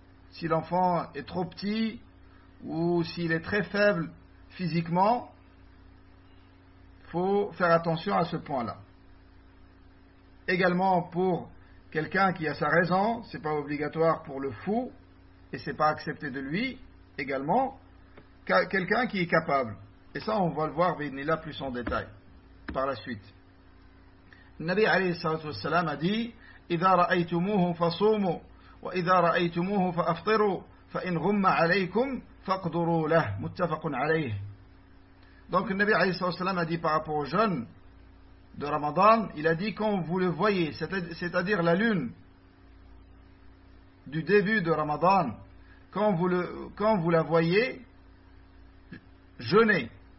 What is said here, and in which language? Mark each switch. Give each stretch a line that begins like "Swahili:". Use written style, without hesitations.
French: Si l'enfant est trop petit ou s'il est très faible physiquement, il faut faire attention à ce point-là. Également pour quelqu'un qui a sa raison, c'est pas obligatoire pour le fou, et c'est pas accepté de lui également, quelqu'un qui est capable. Et ça, on va le voir, mais il est là plus en détail par la suite. Nabi alayhi salam a dit
Arabic: إذا رأيتموهم فصوموا وإذا رأيتموهم فأفطروا فإن غم عليكم فاقدروا له متفق عليه.
French: Donc Nabi alayhi salam a dit par rapport aux jeunes de Ramadan, il a dit quand vous le voyez, c'est-à-dire la lune du début de Ramadan, quand vous la voyez, jeûnez.